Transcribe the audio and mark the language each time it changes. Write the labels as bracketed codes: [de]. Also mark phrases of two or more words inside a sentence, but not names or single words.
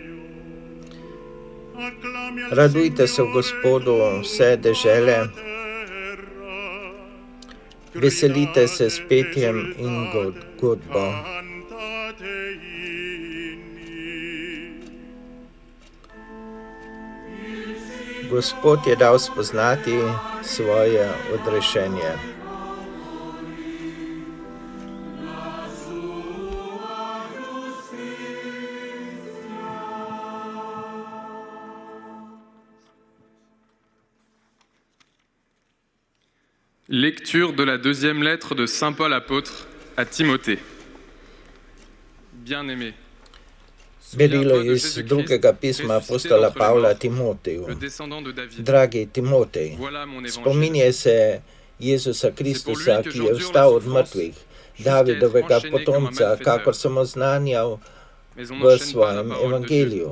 [sl] Radujte se v Gospodu vse dežele, veselite se s petjem in godbo. Gospod je dal spoznati svoje odrešenje. [fr] Lecture de la deuxième lettre de Saint Paul apôtre à Timothée. Bien-aimé, [sl] Berilo iz drugega pisma apostola Pavla Timoteju. Dragi Timotej, spominjaj se Jezusa Kristusa, ki je vstal od mrtvih, Davidovega potomca, kakor sem oznanjal v svojem evangeliju.